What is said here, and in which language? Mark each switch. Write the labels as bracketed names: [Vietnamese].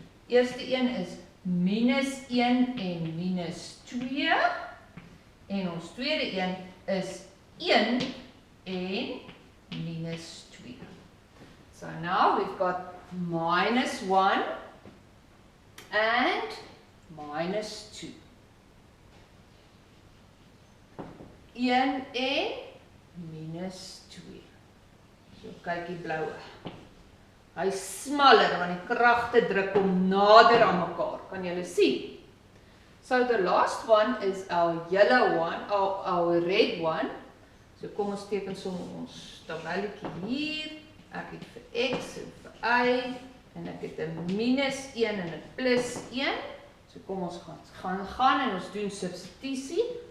[Afrikaans] Eerste een is minus 1 en minus 2. En ons tweede een is 1 en minus 2. [English] So now we've got minus 1 and minus 2. [Afrikaans] 1 en minus 2. So kyk die bloue. Hy is smaller want die kragte druk hom nader aan mekaar. Kan julle sien? [English] So the last one is our yellow one, our red one. [Afrikaans] So kom ons teken sommer ons tabelletjie hier. Ek het vir x en vir y en ek het 'n minus 1 en 'n plus 1. So kom ons gaan en ons doen substitusie.